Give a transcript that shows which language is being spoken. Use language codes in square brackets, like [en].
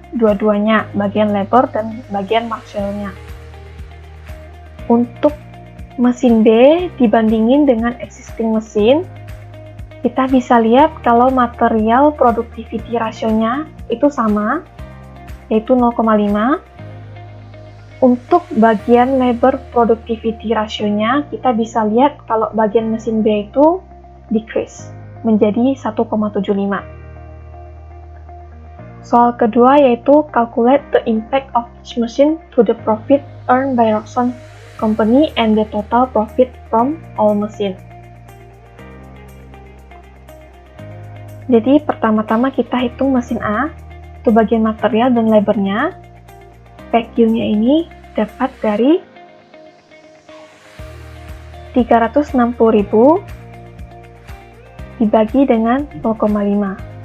[id] Dua-duanya, bagian labor dan bagian materialnya. Untuk mesin B dibandingin dengan existing mesin, kita bisa lihat kalau material productivity ratio-nya itu sama, yaitu 0,5. Untuk bagian labor productivity ratio-nya, kita bisa lihat kalau bagian mesin B itu decrease menjadi 1,75. [en] Soal kedua yaitu calculate the impact of each machine to the profit earned by Roxon Company and the total profit from all machine. [id] Jadi pertama-tama kita hitung mesin A, itu bagian material dan labornya. PQ-nya ini dapat dari 360.000 dibagi dengan 0,5.